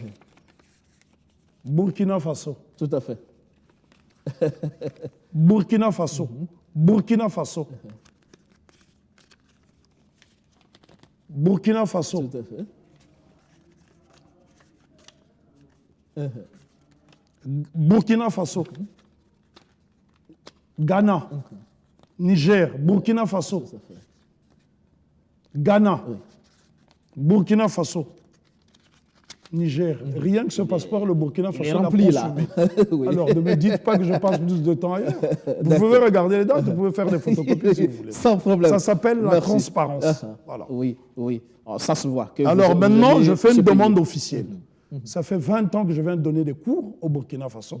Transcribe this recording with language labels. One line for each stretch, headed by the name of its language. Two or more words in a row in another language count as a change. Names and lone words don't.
French: Burkina Faso. Tout à fait. Burkina Faso. Burkina Faso. Burkina Faso. Tout à fait. Burkina Faso. Ghana. Niger. Burkina Faso. Ghana. Burkina Faso. Niger. Rien que ce passeport, le Burkina Faso l'a rempli là. Oui. Alors, ne me dites pas que je passe plus de temps ailleurs. Vous pouvez regarder les dates, vous pouvez faire des photocopies si vous voulez. Sans problème. Ça s'appelle la transparence. Voilà. Oui. Alors, ça se voit. Alors maintenant, je fais une demande officielle. Ça fait 20 ans que je viens de donner des cours au Burkina Faso.